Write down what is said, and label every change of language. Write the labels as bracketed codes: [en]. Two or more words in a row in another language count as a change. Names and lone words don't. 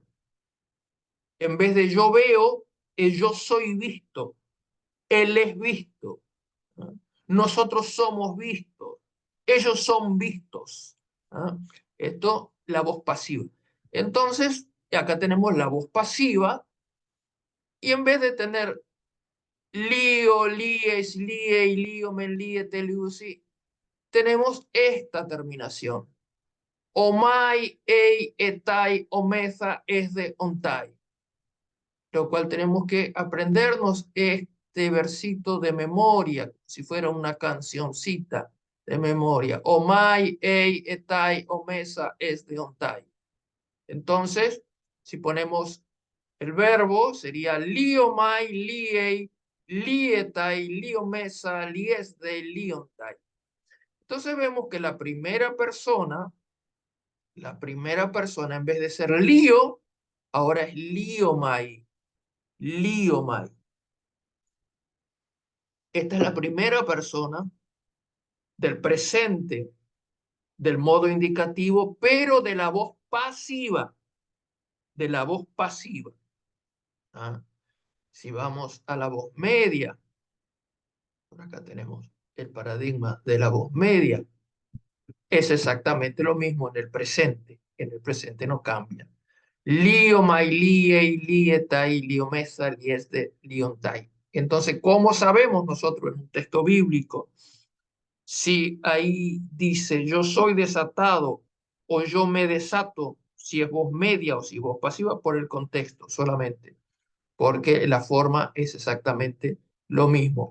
[es] En vez de yo veo, es yo soy visto, él es visto. ¿No? nosotros somos vistos, ellos son vistos. ¿Ah? Esto, la voz pasiva. Entonces, acá tenemos la voz pasiva y en vez de tener lío, [el] λύεις, λύει, λύομεν, λύετε, λύουσι, [es] tenemos esta terminación. [el] ομαι, ῃ, εται, ομεθα, εσθε, ονται. [es] Lo cual tenemos que aprendernos este versito de memoria, si fuera una cancioncita de memoria. [el] ομαι, ῃ, εται, ομεθα, εσθε, ονται. [es] Entonces, si ponemos el verbo, sería [el] λύομαι, λύῃ, λύεται, λυόμεθα, λύεσθε, λύονται. [es] Entonces vemos que la primera persona, en vez de ser lío, ahora es [el] λύομαι, λύομαι. [es] Esta es la primera persona del presente, del modo indicativo, pero de la voz pasiva, de la voz pasiva. ¿Ah? Si vamos a la voz media, por acá tenemos el paradigma de la voz media, es exactamente lo mismo en el presente no cambia. [el] Lío, μαι, λύῃ, λύεται, λυόμεθα, λύεσθε, λύονται. [es] Entonces, ¿cómo sabemos nosotros en un texto bíblico si ahí dice yo soy desatado o yo me desato, si es voz media o si es voz pasiva? Por el contexto solamente, porque la forma es exactamente lo mismo.